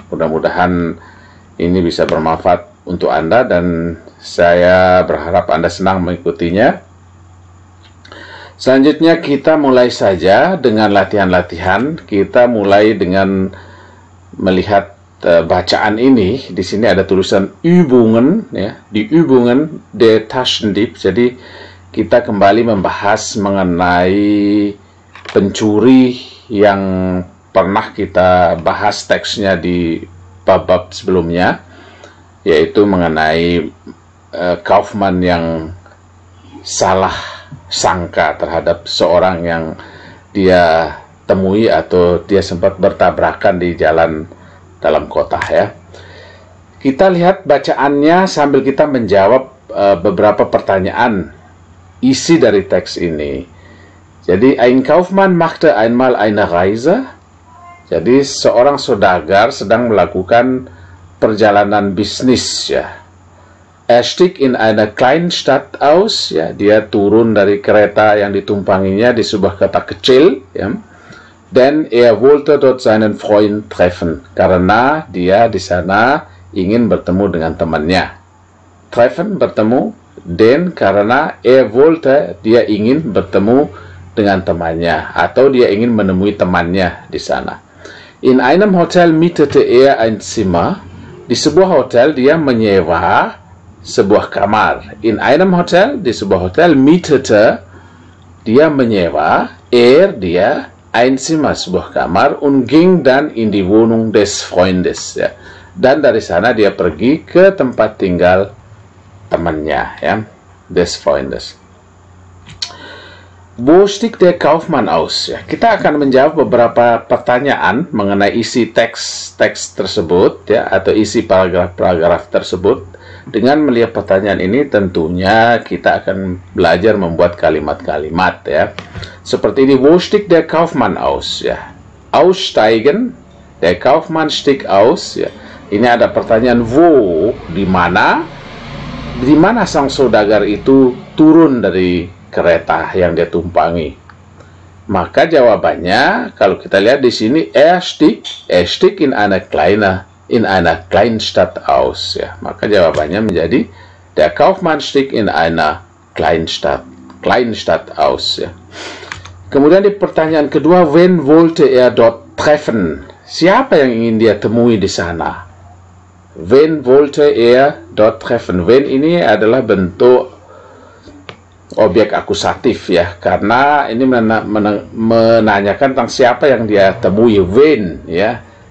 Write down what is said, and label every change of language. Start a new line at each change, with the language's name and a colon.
Indonesian: Mudah-mudahan ini bisa bermanfaat untuk Anda dan saya berharap Anda senang mengikutinya. Selanjutnya kita mulai saja dengan latihan-latihan. Kita mulai dengan melihat bacaan ini. Di sini ada tulisan Übungen, ya, di Übungen der Taschendieb. Jadi kita kembali membahas mengenai pencuri yang pernah kita bahas teksnya di bab-bab sebelumnya, yaitu mengenai Kaufman yang salah sangka terhadap seorang yang dia temui atau dia sempat bertabrakan di jalan dalam kota, ya. Kita lihat bacaannya sambil kita menjawab beberapa pertanyaan isi dari teks ini.
German: Jadi ein Kaufmann machte einmal eine Reise.
Indonesian: Jadi seorang saudagar sedang melakukan perjalanan bisnis, ya.
German: Er stieg in einer kleinen Stadt aus, ya.
Indonesian: Dia turun dari kereta yang ditumpanginya di sebuah kota kecil, ya.
German: Denn er wollte dort seinen Freund treffen,
Indonesian: karena dia di sana ingin bertemu dengan temannya. Treffen, bertemu, denn karena er wollte, dia ingin bertemu dengan temannya, atau dia ingin menemui temannya di sana.
German: In einem Hotel mietete er ein Zimmer.
Indonesian: Di sebuah hotel dia menyewa sebuah kamar.
German: In einem Hotel,
Indonesian: di sebuah hotel,
German: mietete,
Indonesian: dia menyewa,
German: dia ein Zimmer,
Indonesian: sebuah kamar,
German: und ging dann in die Wohnung des Freundes, ya.
Indonesian: Dan dari sana dia pergi ke tempat tinggal temannya, ya,
German: des Freundes. Wo stieg der Kaufmann aus?
Indonesian: Ya, kita akan menjawab beberapa pertanyaan mengenai isi teks tersebut, ya, atau isi paragraf-paragraf tersebut. Dengan melihat pertanyaan ini tentunya kita akan belajar membuat kalimat-kalimat, ya. Seperti ini,
German: wo stieg der Kaufmann aus, ya. Aussteigen, der Kaufmann stieg aus, ya.
Indonesian: Ini ada pertanyaan wo, di mana sang saudagar itu turun dari kereta yang dia tumpangi. Maka jawabannya kalau kita lihat di sini,
German: er stieg in einer kleinen Stadt aus,
Indonesian: ya. Maka jawabannya menjadi
German: der Kaufmann stieg in einer kleinen Stadt aus, ya.
Indonesian: Kemudian di pertanyaan kedua,
German: wen wollte er dort treffen?
Indonesian: Siapa yang ingin dia temui di sana?
German: Wen wollte er dort treffen?
Indonesian: Wen ini adalah bentuk objek akusatif, ya, karena ini menanyakan tentang siapa yang dia temui, wen, ya.